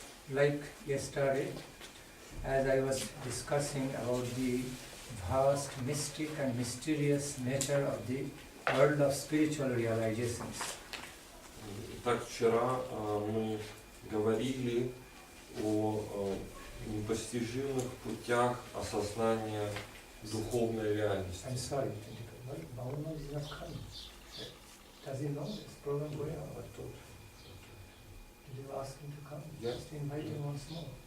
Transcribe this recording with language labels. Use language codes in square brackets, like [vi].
[en] Like yesterday, as I was discussing about the vast, mystic and mysterious nature of the world of spiritual realizations. [ru] Итак, вчера мы говорили о непостижимых путях осознания духовной реальности. [en] I'm sorry, Bhavana is not coming. Does he know this program going on? Did you ask him to come? Yeah. Just invite him once more.